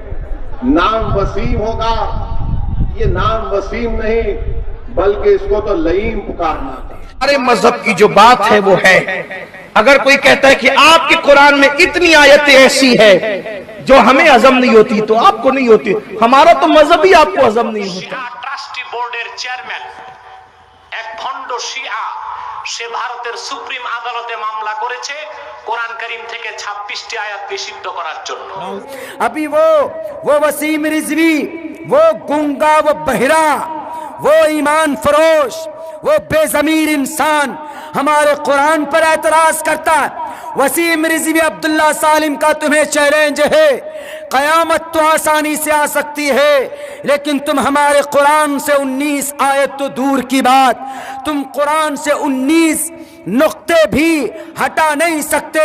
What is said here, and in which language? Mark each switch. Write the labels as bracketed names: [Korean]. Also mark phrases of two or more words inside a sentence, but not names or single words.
[Urdu] نام وسیم ہوگا، یہ نام وسیم نہیں بلکہ اس کو تو لعین پکارنا تھا۔ ہمارے مذہب کی جو بات ہے وہ ہے، اگر کوئی کہتا ہے کہ آپ کے قرآن میں اتنی آیتیں ایسی ہے جو ہمیں ہضم نہیں ہوتی تو آپ کو نہیں ہوتی، ہمارا تو مذہب ہی آپ کو ہضم نہیں ہوتا۔ [Bangla] ট্রাস্টি বোর্ডের চেয়ারম্যান এক ভণ্ড শিয়া, সে ভারতের সুপ্রিম আদালতে মামলা করেছে কোরআন কারীম থেকে 26টি আয়াত নিষিদ্ধ করার জন্য। [Urdu] ابھی وہ وسیم رضوی، وہ گنگا، وہ بہرا، وہ ایمان فروش، وہ بے ضمیر انسان ہمارے قرآن پر اعتراض کرتا ہے۔ وسیم رضوی عبداللہ سالم کا تمہیں چیلنج ہے، قیامت تو آسانی سے آ سکتی ہے لیکن تم ہمارے قرآن سے 19 آیت تو دور کی بات، تم قرآن سے 19 نقطے بھی ہٹا نہیں سکتے۔